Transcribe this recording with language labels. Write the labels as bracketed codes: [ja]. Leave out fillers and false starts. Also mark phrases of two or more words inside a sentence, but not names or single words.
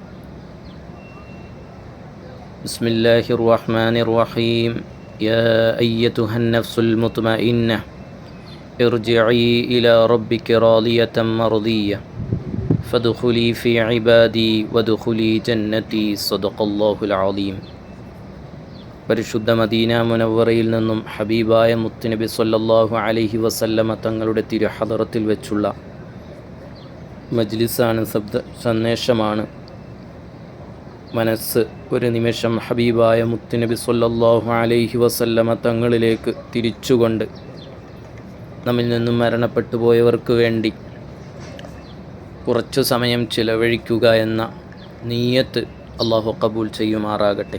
[ar] بسم الله الرحمن الرحيم. يا أيتها النفس المطمئنة ارجعي إلى ربك راضية مرضية فادخلي في عبادي وادخلي جنتي. صدق الله العظيم. [ml] പരിശുദ്ധ മദീന മുനവ്വറയിൽ നിന്നും ഹബീബായ മുത്തുനബി [ar] صلى الله عليه وسلم [ml] തങ്ങളുടെ തിരുഹദറത്തിൽ വെച്ചുള്ള മജ്ലിസാണ്, സന്ദേശമാണ്. മനസ്സ് ഒരു നിമിഷം ഹബീബായ മുത്തുനബി [ar] صلى الله عليه وسلم [ml] തങ്ങളിലേക്ക് തിരിച്ചുകൊണ്ട് നമ്മിൽ നിന്നും മരണപ്പെട്ടു പോയവർക്ക് വേണ്ടി കുറച്ചു സമയം ചിലവഴിക്കുക എന്ന നീയത്ത് അല്ലാഹു ഖബൂൽ ചെയ്യുമാറാകട്ടെ.